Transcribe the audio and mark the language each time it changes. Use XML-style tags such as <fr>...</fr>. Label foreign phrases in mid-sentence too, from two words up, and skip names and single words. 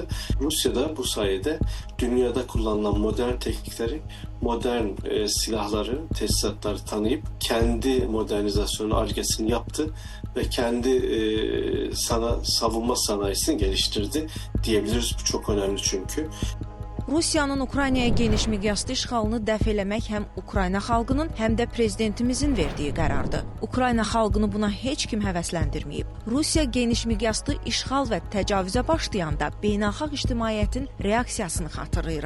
<tr>Rusya da bu sayede dünyada kullanılan modern teknikleri, modern silahları, teçhizatları tanıyıp kendi modernizasyonu, argesini yaptı ve kendi savunma sanayisini geliştirdi diyebiliriz. Bu çok önemli çünkü.</tr> <az>Rusiyanın Ukraynaya geniş miqyaslı işğalını dəf eləmək həm Ukrayna xalqının, həm də prezidentimizin verdiyi qərardır. Ukrayna xalqını buna heç kim həvəsləndirməyib. Rusiya geniş miqyaslı işğal və təcavüzə başlayanda beynəlxalq ictimaiyyətin reaksiyasını xatırlayıram.</az>